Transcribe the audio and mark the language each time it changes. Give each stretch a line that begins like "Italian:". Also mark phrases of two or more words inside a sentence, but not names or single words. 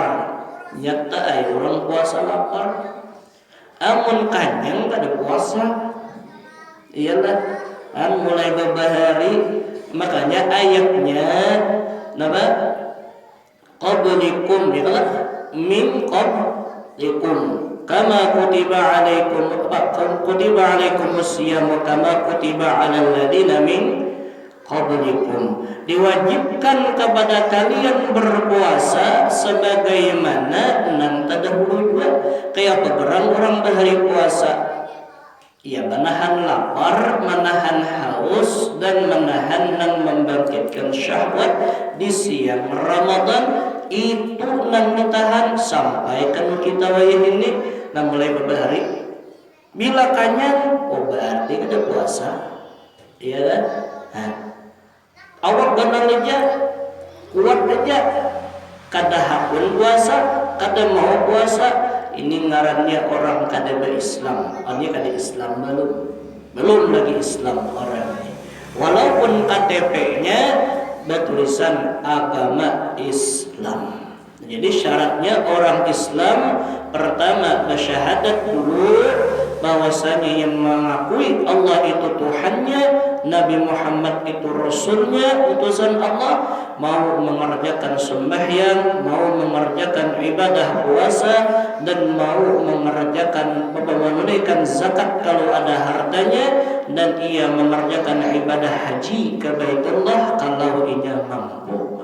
Banjar: Nyata orang puasa lapar. Amun kanyang kada puasa. Iyalah, mulai berbahari, makanya ayatnya napa?
Arabic: قبلكم, itulah من قبلكم. كما كتب عليكم الصيام كما كتب على الذين من قبلكم.
Indonesian: Diwajibkan kepada kalian berpuasa sebagaimana nang terdahulu juga.
Banjar: Kayak apa orang bahari puasa? Ya, menahan lapar, menahan haus, dan menahan nang membangkitkan syahwat di siang Ramadan. Itu nang ditahan sampai kan kita wayah ini nang mulai berbahari. Bila kanyang, berarti ada puasa.
Indonesian: Iya kan?
Banjar: Awak benar aja, kuat aja, kada hakun puasa, kada mau puasa. Ini ngarannya orang kada berislam. Ini kada Islam belum lagi Islam orang ini.
Indonesian: Walaupun KTP-nya bertulisan agama Islam. Jadi syaratnya orang Islam pertama bersyahadat dulu bahwasanya yang mengakui Allah itu Tuhannya, Nabi Muhammad itu Rasulnya, utusan Allah, mau mengerjakan sembahyang, mau mengerjakan ibadah puasa, dan mau mengerjakan menunaikan zakat kalau ada hartanya, dan ia mengerjakan ibadah haji ke Baitullah kalau ia mampu.